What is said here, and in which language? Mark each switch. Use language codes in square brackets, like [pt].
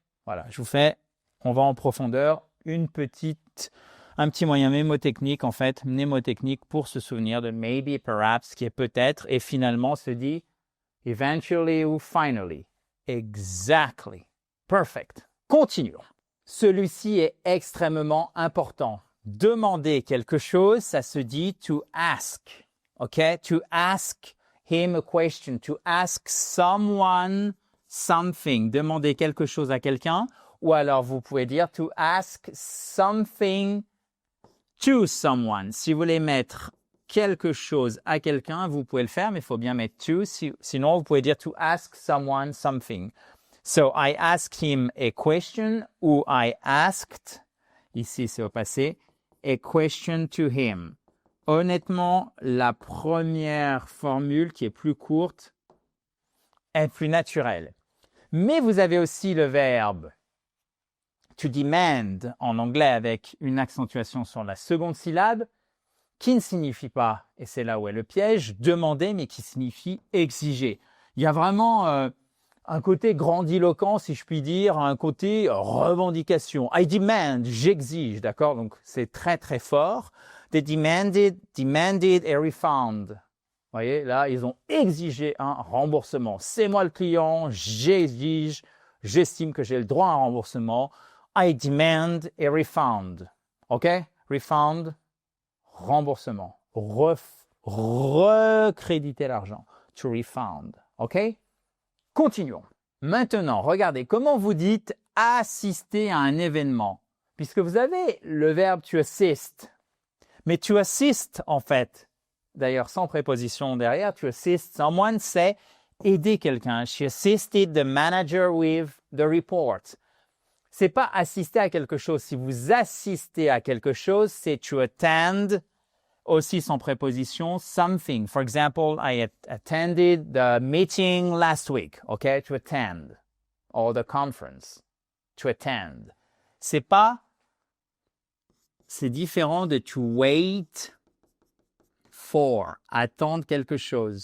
[fr] Voilà, on va en profondeur, un petit moyen mnémotechnique, en fait, mnémotechnique pour se souvenir de maybe, perhaps, qui est peut-être, et finalement se dit eventually ou finally. [en] Exactly. Perfect. [fr] Continuons. Celui-ci est extrêmement important. Demander quelque chose, ça se dit to ask. [en] OK? To ask him a question. To ask someone something. [fr] Demander quelque chose à quelqu'un. Ou alors, vous pouvez dire [en] to ask something to someone. [fr] Si vous voulez mettre quelque chose à quelqu'un, vous pouvez le faire, mais il faut bien mettre to. Sinon, vous pouvez dire [en] to ask someone something. So, I asked him a question ou I asked, [fr] ici c'est au passé, [en] a question to him. [fr] Honnêtement, la première formule qui est plus courte est plus naturelle. Mais vous avez aussi le verbe to demand en anglais avec une accentuation sur la seconde syllabe qui ne signifie pas, et c'est là où est le piège, demander, mais qui signifie exiger. Il y a vraiment un côté grandiloquent, si je puis dire, un côté revendication. [en] I demand, [fr] j'exige, d'accord? Donc c'est très très fort. [en] They demanded a refund. [fr] Vous voyez, là, ils ont exigé un remboursement. C'est moi le client, j'exige, j'estime que j'ai le droit à un remboursement. [en] I demand a refund. OK? Refund, remboursement. [fr] recréditer l'argent. [en] To refund. [fr] OK? Continuons. Maintenant, regardez comment vous dites assister à un événement. Puisque vous avez le verbe to assist. Mais to assist, en fait, d'ailleurs sans préposition derrière, [en] to assist someone, [fr] c'est aider quelqu'un. [en] She assisted the manager with the report. [fr] C'est pas assister à quelque chose. Si vous assistez à quelque chose, c'est to attend, aussi sans préposition, something. [en] For example, I attended the meeting last week. Okay, to attend. Or the conference. To attend. [fr] C'est différent de [en] to wait for. [fr] Attendre quelque chose.